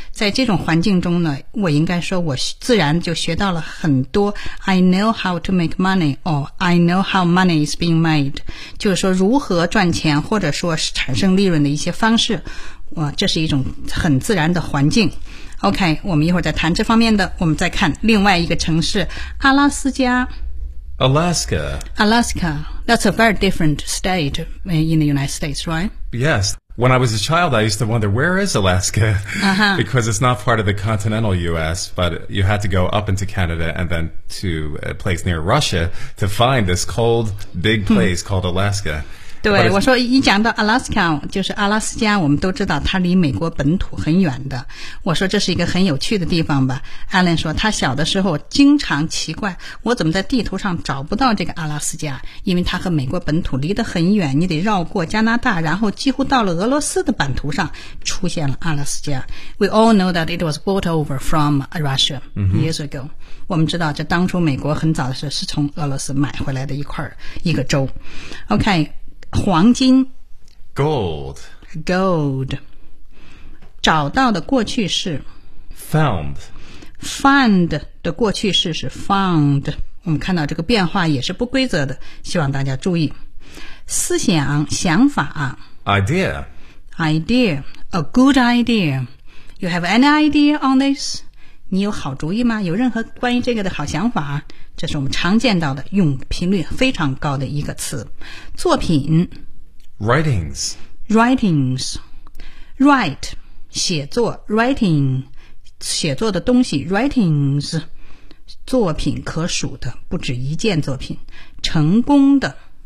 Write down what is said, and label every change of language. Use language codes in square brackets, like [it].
[zh] 在这种环境中呢我应该说我自然就学到了很多 [en] I know how to make money, or I know how money is being made. [zh] 就是说如何赚钱或者说产生利润的一些方式。哇这是一种很自然的环境。OK, 我们一会儿再谈这方面的我们再看另外一个城市阿拉斯加 [en] Alaska, that's a very different state in the United States, right? Yes, when I was a child I used to wonder where is Alaska? Uh-huh. Because it's not part of the continental US but you had to go up into Canada and then to a place near Russia to find this cold big place called Alaska [zh] 对，我说一讲到 Alaska 就是阿拉斯加，我们都知道它离美国本土很远的。我说这是一个很有趣的地方吧。艾伦说他小的时候经常奇怪，我怎么在地图上找不到这个阿拉斯加，因为它和美国本土离得很远，你得绕过加拿大，然后几乎到了俄罗斯的版图上出现了阿拉斯加。 [en] We all know that it was brought over from Russia years ago、 [zh] 嗯、我们知道这当初美国很早的时候是从俄罗斯买回来的一块一个州。 OK，黄金 [en] Gold [zh] Gold 找到的过去式 [en] Found [zh] Found 的过去式是 Found， 我们看到这个变化也是不规则的，希望大家注意。思想想法 [en] Idea Idea A good idea You have any idea on this？ [zh] 你有好主意吗？有任何关于这个的好想法？这是我们常见到的用频率非常高的一个词。作品 [en] Writings [zh] Writings Write 写作 Writing 写作的东西 Writings 作品可数的不止一件作品。成功的